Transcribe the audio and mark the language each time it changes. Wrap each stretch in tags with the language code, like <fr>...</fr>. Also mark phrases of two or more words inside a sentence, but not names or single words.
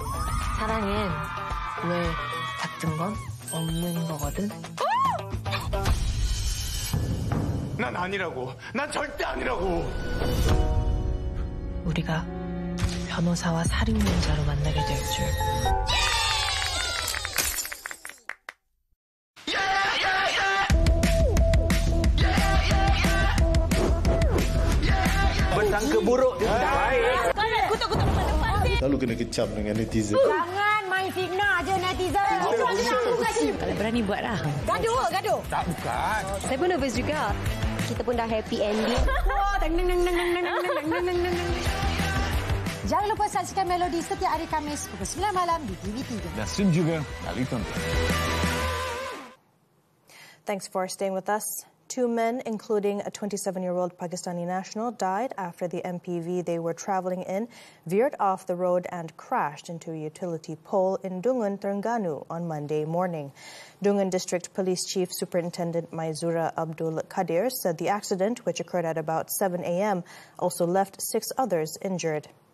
<ko>사랑엔 왜 작든 건 없는 거거든. 난 아니라고. 난 절대 아니라고. 우리가 변호사와 살인범자로 만나게 될 줄.</ko> <ms>Bersangka buruk dia tidak baik. Kutuk-kutuk depan sih. Lalu kena kecam dengan netizen. Jangan main fitnah je netizen. Kalau berani buat lah. Gaduh. Tak, bukan. Saya pun nervous juga. Kita pun dah</ms> <en>happy ending.</en> <ms>Jangan lupa saksikan Melodi setiap hari Khamis pukul 9 malam di TV3. Dan stream juga kali tonton.</ms> <en>Thanks for staying with us. 2 men, including a 27-year-old Pakistani national, died after the MPV they were travelling in veered off the road and crashed into a utility pole in Dungan, Terengganu on Monday morning. Dungan District Police Chief Superintendent Maizura Abdul Qadir said the accident, which occurred at about 7 a.m., also left 6 others injured.</en>